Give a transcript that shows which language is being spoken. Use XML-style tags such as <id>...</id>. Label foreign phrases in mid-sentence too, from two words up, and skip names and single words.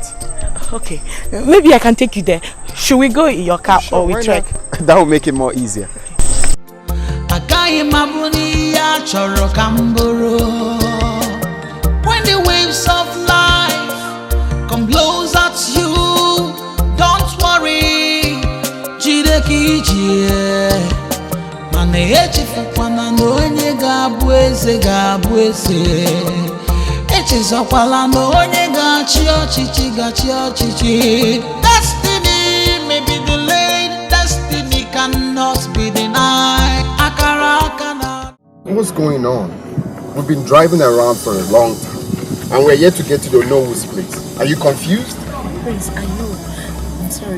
<en>Okay, maybe I can take you there. Should we go in your car or we trek? That will make it more easier. When the waves of life come blows at you, don't worry.</en> <ig>Jidekije mane echifukwana n'onye ga-abụ eze echezokwala n'onye ga-achị ọchịchị.</ig> <en>Destiny may be delayed, destiny cannot be denied. What's going on? We've been driving around for a long time and we're yet to get to the Nollywood's place. Are you confused? Prince, I know. I'm sorry.</en>